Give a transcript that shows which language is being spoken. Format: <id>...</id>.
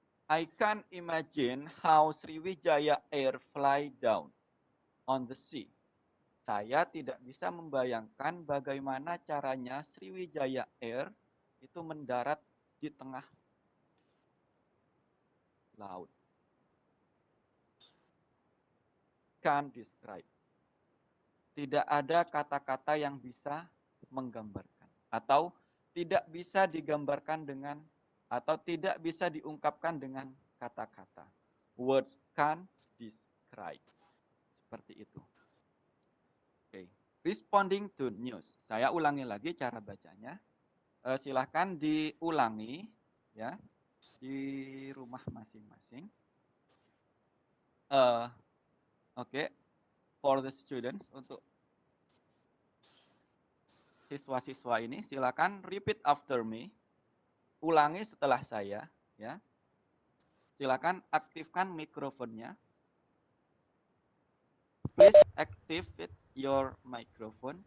<en>I can't imagine how Sriwijaya Air fly down on the sea.</en> <id>Saya tidak bisa membayangkan bagaimana caranya Sriwijaya Air itu mendarat di tengah laut.</id> <en>Can't describe.</en> <id>Tidak ada kata-kata yang bisa menggambarkan. Atau tidak bisa digambarkan dengan, atau tidak bisa diungkapkan dengan kata-kata.</id> <en>Words can't describe.</en> <id>Seperti itu. Oke.</id> <en>Responding to news.</en> <id>Saya ulangi lagi cara bacanya. Silahkan diulangi ya di rumah masing-masing. Oke.</id> <en>For the students,</en> <id>untuk siswa-siswa ini silakan</id> <en>repeat after me.</en> <id>Ulangi setelah saya ya. Silakan aktifkan mikrofonnya.</id> <en>Please activate your microphone.</en>